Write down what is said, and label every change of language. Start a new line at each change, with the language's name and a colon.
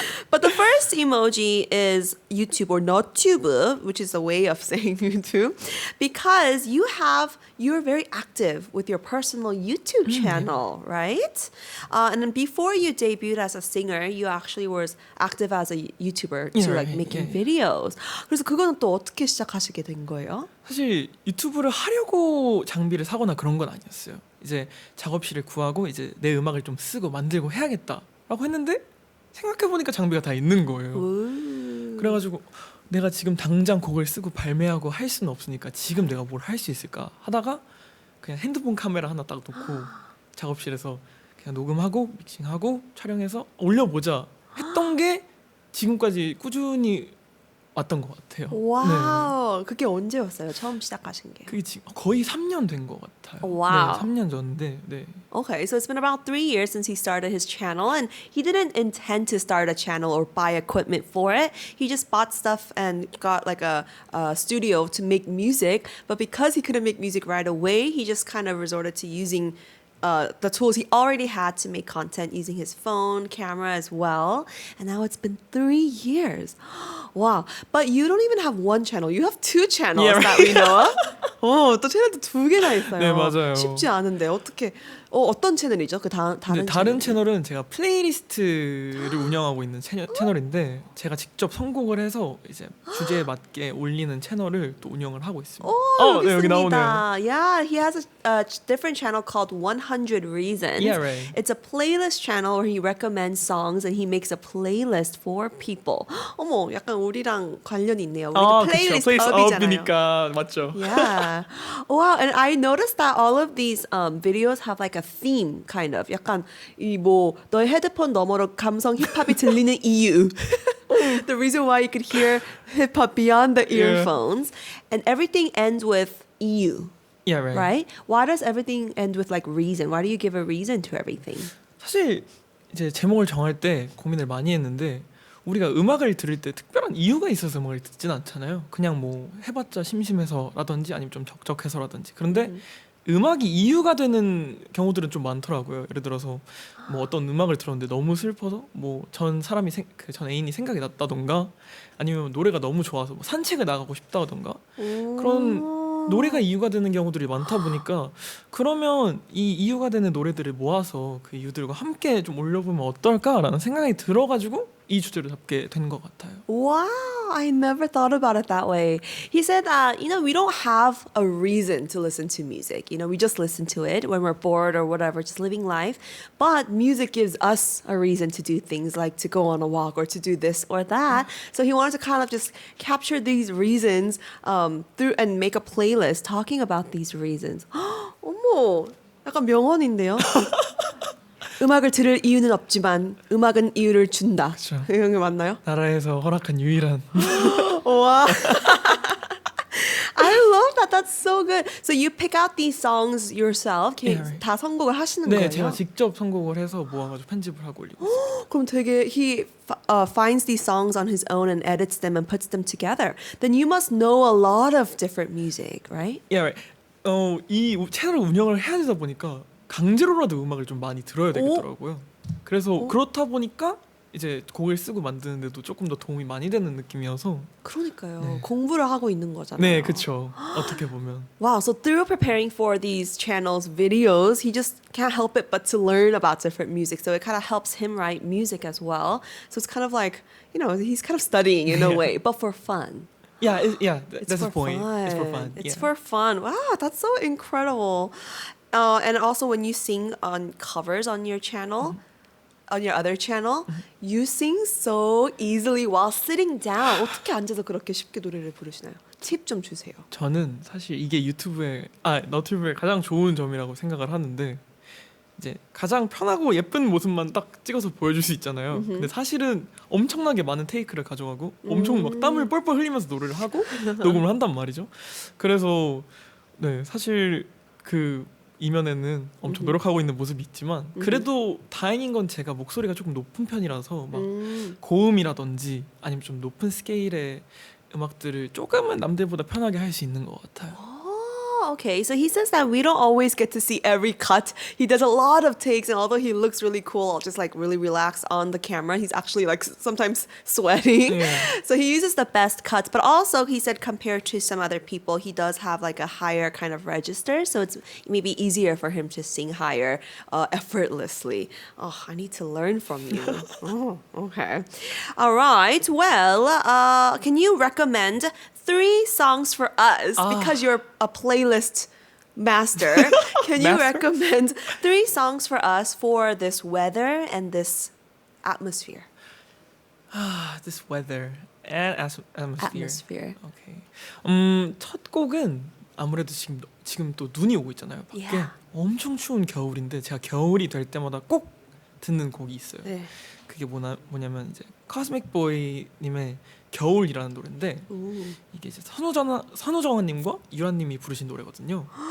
English: But the first emoji is YouTube or 너튜브, which is a way of saying YouTube, because you're very active with your personal YouTube channel, right? And then before you debuted as a singer, you actually was active as a YouTuber to Yeah, like right. making Yeah. videos.
Korean: 그래서 그거는 또 어떻게 시작하시게 된 거예요? 사실 유튜브를 하려고 장비를 사거나 그런 건 아니었어요. 이제 작업실을 구하고 이제 내 음악을 좀 쓰고 만들고 해야겠다라고 했는데 생각해 보니까 장비가 다 있는 거예요. 그래가지고 내가 지금 당장 곡을 쓰고 발매하고 할 수는 없으니까 지금 내가 뭘 할 수 있을까 하다가 그냥 핸드폰 카메라 하나 딱 놓고 작업실에서 그냥 녹음하고 믹싱하고 촬영해서 올려보자 했던 게 지금까지 꾸준히 왔던 것 같아요. 와우, 그게 언제였어요? 처음 시작하신 게? 그게 지금 거의 3년 된 것 같아요. 와우. 네, 3년 전인데. 네.
English: Okay, so it's been about 3 years since he started his channel, and he didn't intend to start a channel or buy equipment for it. He just bought stuff and got like a studio to make music. But because he couldn't make music right away, he just kind of resorted to using the tools he already had to make content using his phone, camera as well. And now it's been 3 years. Wow. But you don't even have one channel. You have two channels Yeah, that we know of.
Korean: 또 채널도 2개나 있어요. 네, 맞아요. 쉽지 않은데 어떻게 어떤 채널이죠? 그 다른 채널은 제가 플레이리스트를 운영하고 있는 채널인데 제가 직접 선곡을 해서 이제 주제에 맞게 올리는 채널을 또 운영을 하고 있습니다. 여기 네, 여기 있습니다. 나오네요.
English: Yeah, he has a different channel called 100 Reasons. Yeah, right. It's a playlist channel where he recommends songs and he makes a playlist for people.
Korean: 어머, 약간 우리랑 관련이 있네요. 우리도 플레이리스트 업이잖아요. 업이니까 맞죠.
English: Yeah. Wow, and I noticed that all of these videos have like a theme kind of.
Korean: 약간 이 뭐 너의 헤드폰 너머로 감성 힙합이 들리는 이유.
English: The reason why you could hear hip hop beyond the earphones, and everything ends with 이유. Yeah, right. Right? Why does everything end with like reason? Why do you give a reason to everything?
Korean: 사실 이제 제목을 정할 때 고민을 많이 했는데 우리가 음악을 들을 때 특별한 이유가 있어서 음악을 듣진 않잖아요. 그냥 뭐 해봤자 심심해서라든지 아니면 좀 적적해서라든지. 그런데 음악이 이유가 되는 경우들은 좀 많더라고요. 예를 들어서 뭐 어떤 음악을 들었는데 너무 슬퍼서 뭐 전 애인이 생각이 났다던가 아니면 노래가 너무 좋아서 뭐 산책을 나가고 싶다던가 그런 노래가 이유가 되는 경우들이 많다 보니까 그러면 이 이유가 되는 노래들을 모아서 그 이유들과 함께 좀 올려보면 어떨까라는 생각이 들어가지고 이 주제를 잡게 된 것 같아요.
English: Wow, I never thought about it that way. He said that, we don't have a reason to listen to music. We just listen to it when we're bored or whatever, just living life. But music gives us a reason to do things like to go on a walk or to do this or that. So he wanted to kind of just capture these reasons through and make a playlist talking about these reasons.
Korean: 어머, 약간 명언인데요. 음악을 들을 이유는 없지만 음악은 이유를 준다. 그쵸. 이런 게 맞나요? 나라에서 허락한 유일한
English: 와. I love that. That's so good. So you pick out these songs yourself. Yeah, right.
Korean: 다 선곡을 하시는 네, 거예요? 제가 직접 선곡을 해서 모아가지고 편집을 하고 올리고 있어요. 그럼 되게
English: he finds these songs on his own and edits them and puts them together. Then you must know a lot of different music, right? Yeah, right.
Korean: 이 채널을 운영을 해야 되다 보니까 강제로라도 음악을 좀 많이 들어야 되겠더라고요. 그래서 그렇다 보니까 이제 곡을 쓰고 만드는데도 조금 더 도움이 많이 되는 느낌이어서. 그러니까요. 네. 공부를 하고 있는 거잖아요. 네, 그렇죠. 어떻게 보면.
English: Wow, so through preparing for these channels' videos, he just can't help it but to learn about different music. So it kind of helps him write music as well. So it's kind of like, he's kind of studying in a way, but for fun. Yeah, It's that's the point. fun. It's for fun. It's yeah. for fun. Wow, that's so incredible. And also when you sing on covers on your channel, on your other channel, you sing so easily while sitting down.
Korean: 어떻게 앉아서 그렇게 쉽게 노래를 부르시나요? 팁 좀 주세요. 저는 사실 이게 너튜브의 가장 좋은 점이라고 생각을 하는데 이제 가장 편하고 예쁜 모습만 딱 찍어서 보여줄 수 있잖아요. 근데 사실은 엄청나게 많은 테이크를 가져가고 엄청 막 땀을 뻘뻘 흘리면서 노래를 하고 녹음을 한단 말이죠. 그래서 네, 사실 그 이면에는 엄청 노력하고 있는 모습이 있지만 그래도 다행인 건 제가 목소리가 조금 높은 편이라서 막 고음이라든지 아니면 좀 높은 스케일의 음악들을 조금은 남들보다 편하게 할 수 있는 것 같아요.
English: Okay, so he says that we don't always get to see every cut. He does a lot of takes, and although he looks really cool, I'll just like really relax on the camera. He's actually like sometimes sweating. Yeah. So he uses the best cuts, but also he said compared to some other people, he does have like a higher kind of register, so it's maybe easier for him to sing higher effortlessly. Oh, I need to learn from you. Oh, okay. All right. Well, can you recommend 3 songs for us because you're a playlist master. Can you recommend 3 songs for us for this weather and this atmosphere? This weather and atmosphere. Atmosphere. Okay.
Korean: 첫 곡은 아무래도 지금 또 눈이 오고 있잖아요. 밖에
English: Yeah.
Korean: 엄청 추운 겨울인데 제가 겨울이 될 때마다 꼭 듣는 곡이 있어요. 네. 그게 뭐냐면 이제 코스믹 보이님의 겨울이라는 노래인데 이게 이제 선우정아님과 유라님이 부르신 노래거든요.